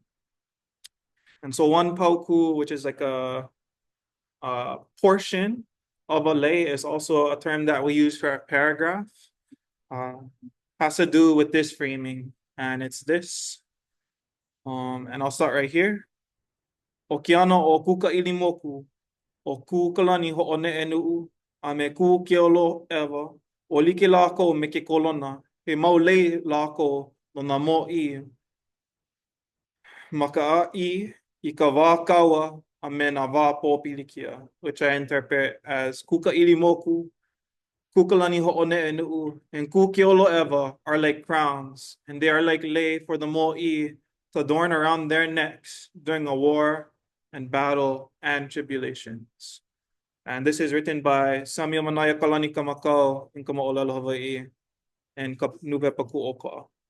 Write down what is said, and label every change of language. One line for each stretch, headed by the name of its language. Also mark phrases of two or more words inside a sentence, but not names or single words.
English: And so one pauku, which is like a portion of a lei, is also a term that we use for a paragraph. Has to do with this framing, and it's this. And I'll start right here.
Hawaiian: O ke ana o Kūkaʻilimoku, o kūkalani hoʻoneʻenuu, a me kūkeolo ewa, o like lākou me ke kolona, he mau lei lākou no nā mōʻī. Makaaʻi I ka wā kaua a me nā wā pōpilikia,
English: which I interpret as Kūkaʻilimoku, kūkalani hoʻoneʻenuu, and kūkeolo ewa are like crowns, and they are like lei for the mōʻī to adorn around their necks during a war and battle and tribulations. And this is written by Samuel Manaya Kalani Kamakau in Kamaʻolelo Hawaii and Nupepa Kuʻokoʻa.